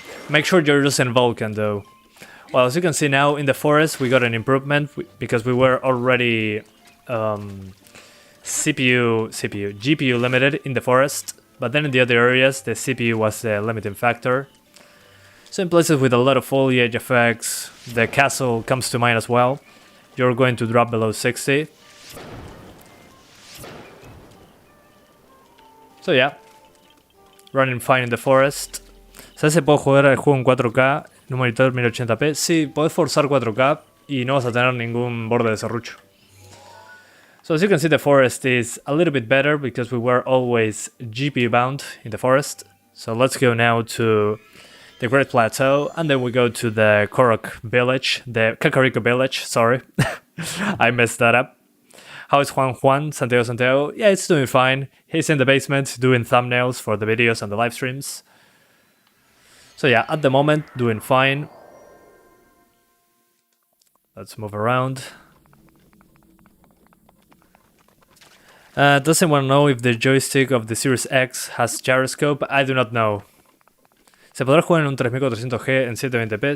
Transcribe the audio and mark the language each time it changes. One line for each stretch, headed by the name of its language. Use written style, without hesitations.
English: Make sure you're using VULKAN though. Well, as you can see now in the forest, we got an improvement because we were already GPU limited in the forest, but then in the other areas, the CPU was the limiting factor. So in places with a lot of foliage effects, the castle comes to mind as well. You're going to drop below 60. So yeah, running fine in the forest.
Spanish: ¿Sabes si puedo jugar el juego en 4K en un monitor 1080p? Sí, puedes forzar 4K y no vas a tener ningún borde de serrucho.
English: So as you can see, the forest is a little bit better because we were always GPU bound in the forest. So let's go now to the Great Plateau, and then we go to the Korok village, the Kakariko village, sorry. I messed that up. How is Juan? Santiago? Yeah, it's doing fine. He's in the basement doing thumbnails for the videos and the live streams. So yeah, at the moment, doing fine. Let's move around. Does anyone know if the joystick of the Series X has gyroscope? I do not know.
Spanish: ¿Se podrá jugar en un 3400G en 720p?